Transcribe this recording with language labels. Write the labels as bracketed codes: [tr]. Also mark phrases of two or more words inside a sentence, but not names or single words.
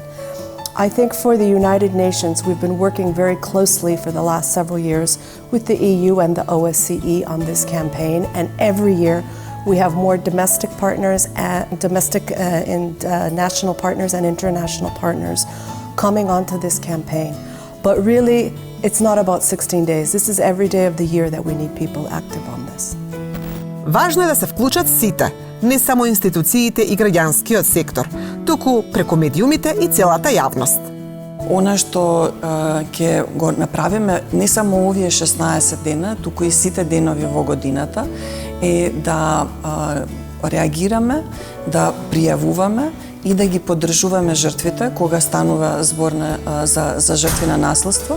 [en] I think for the United Nations, we've been working very closely for the last several years with the EU and the OSCE on this campaign, and every year we have more domestic partners and national partners and international partners coming onto this campaign. But really, it's not about 16 days. This is every day of the year that we need people active on this. [mk] Важно е да се вклучат сите, не само институциите и граѓанскиот сектор, туку преку медиумите и целата јавност. Она што ќе го направиме не само овие 16 дена, туку и сите денови во годината, е да реагираме, да пријавуваме и да ги поддржуваме жртвите кога станува збор за жртви на насилство.